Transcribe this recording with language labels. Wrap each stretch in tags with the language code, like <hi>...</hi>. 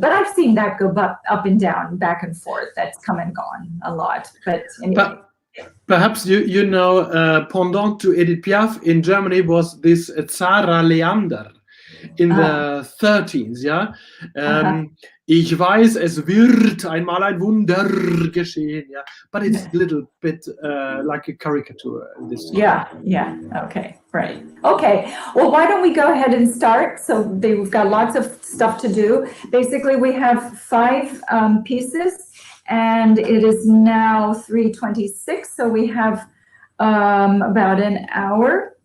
<en>But I've seen that go up and down, back and forth. That's come and gone a lot. But anyway. Perhaps you know, pendant to Edith Piaf in Germany was this Zara Leander in the 13th, yeah?</en> <de>Ich weiß, es wird einmal ein Wunder geschehen.</de> <en>Yeah, but it's a little bit like a caricature. Yeah. Okay, right. Okay, well, why don't we go ahead and start? So we've got lots of stuff to do. Basically, we have 5 pieces, and it is now 3:26, so we have about an hour.</en>